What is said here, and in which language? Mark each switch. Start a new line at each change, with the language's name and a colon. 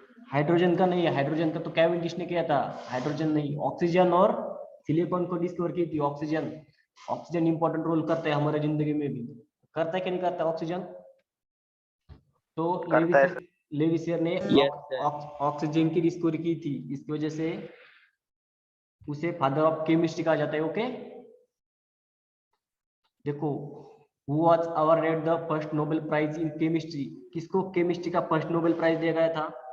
Hindi: Hydrogen का नहीं है, हाइड्रोजन का तो कैवेंडिश ने किया था। हाइड्रोजन नहीं, ऑक्सीजन और सिलिकॉन को डिस्कवर की थी। ऑक्सीजन इंपॉर्टेंट रोल करता है हमारे जिंदगी में भी। करता है कि नहीं करता ऑक्सीजन? तो लेविसियर ने ऑक्सीजन की डिस्कवरी की थी, इसकी वजह से उसे फादर ऑफ केमिस्ट्री कहा जाता है। ओके, देखो,
English: who was awarded the first Nobel Prize in Chemistry?
Hindi: किसको केमिस्ट्री का फर्स्ट नोबेल प्राइज दिया गया था?